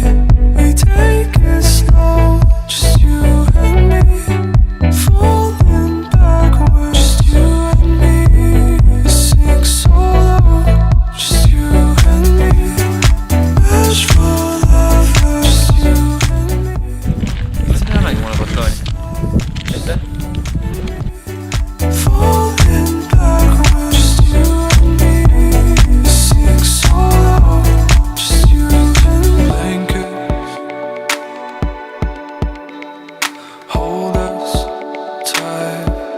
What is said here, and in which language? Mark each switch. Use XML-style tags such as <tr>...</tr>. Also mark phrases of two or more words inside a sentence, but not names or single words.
<en>We take it slow. Just you and me. Falling backwards. Just you and me. We sing solo. Just you and me. Nashville lovers. Just you and me.</en> <et>Ei annagi mulle batooni. Aitäh.</et> <en>Falling backwards. Just you and me. We sing solo. Just you and me. Blankets hold us tight.</en>